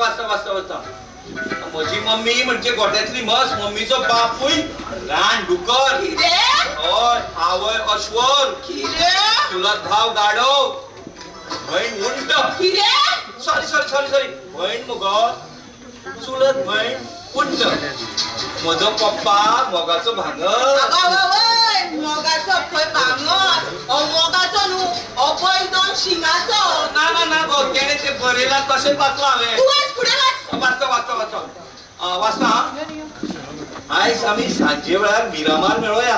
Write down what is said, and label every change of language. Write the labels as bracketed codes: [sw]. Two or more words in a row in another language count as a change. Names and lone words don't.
[kok] वाचता म्हजी मम्मी म्हणजे गोट्यातली म्हस, मम्मीचो बापूय रान डुकर, हय आवय अश्वर, चुलत भाव गाडो, बहीण उंट, सॉरी बहीण मुगो चुलत बहीण उंट, म्हजो पप्पा मोगाचो भांगर, मोगाचो खंय भांगर, मोगाचो न्हू अभय दोन शिंगाचो. ना गो तेणे ते बरयला तशें वाचला हांवें. तूं वाच फुडें वाच. वाचता आयज आमी सांजे वेळार मिरामार मेळोया.